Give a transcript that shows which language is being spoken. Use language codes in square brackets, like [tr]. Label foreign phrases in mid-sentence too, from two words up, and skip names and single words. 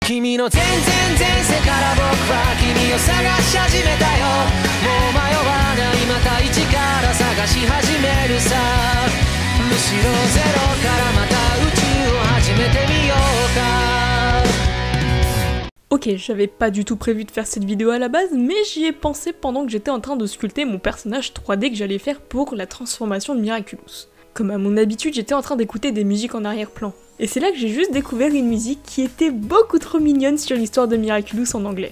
[ja] 君の全然前世から僕は君を探し始めたよ。もう迷わないまた一から探し始めるさ。むしろゼロからまた宇宙を始めてみようか。 [fr] Ok, j'avais pas du tout prévu de faire cette vidéo à la base, mais j'y ai pensé pendant que j'étais en train de sculpter mon personnage 3D que j'allais faire pour la transformation de Miraculous. Comme à mon habitude, j'étais en train d'écouter des musiques en arrière-plan. Et c'est là que j'ai juste découvert une musique qui était beaucoup trop mignonne sur l'histoire de Miraculous en anglais.